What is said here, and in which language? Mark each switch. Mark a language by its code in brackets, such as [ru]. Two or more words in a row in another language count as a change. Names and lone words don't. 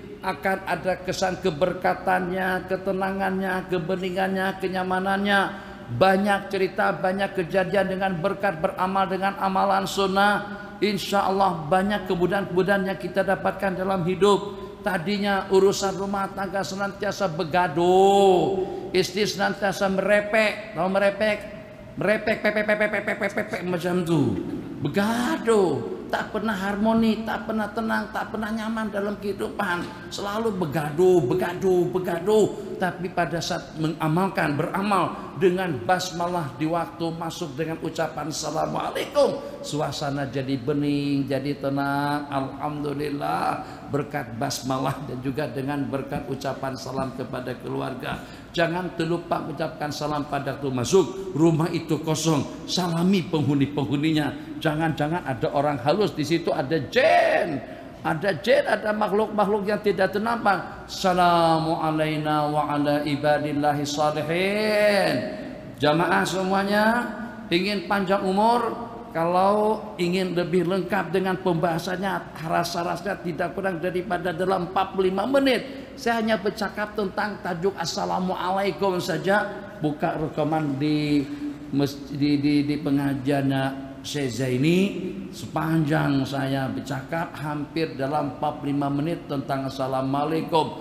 [ms] Akan ada kesan keberkatannya, ketenangannya, kebeningannya, kenyamanannya. Banyak cerita, banyak kejadian dengan berkat beramal dengan amalan sunnah. [ar] Insya Allah [ms] banyak kemudahan-kemudahan yang kita dapatkan dalam hidup. Tadinya urusan rumah tangga senantiasa begaduh, istri senantiasa merepek, macam tu, begaduh, tak pernah harmoni, tak pernah tenang, tak pernah nyaman dalam kehidupan, selalu begaduh. Tapi pada saat mengamalkan, beramal dengan basmalah di waktu masuk dengan ucapan assalamualaikum, suasana jadi bening, jadi tenang. Alhamdulillah berkat basmalah dan juga dengan berkat ucapan salam kepada keluarga. Jangan terlupa mengucapkan salam pada waktu masuk. Rumah itu kosong, salami penghuni-penghuninya. Jangan-jangan ada orang halus di situ, ada jin, ada makhluk-makhluk yang tidak ternampak. [ar] Assalamu alaina wa ala ibadillahi salihin. [ms] Jamaah semuanya, ingin panjang umur, kalau ingin lebih lengkap dengan pembahasannya, rasa-rasanya tidak kurang daripada dalam 45 menit. Saya hanya bercakap tentang tajuk assalamualaikum saja. Buka rekaman di pengajiannya Syekh Zaini, sepanjang saya bercakap hampir dalam 45 menit tentang assalamualaikum.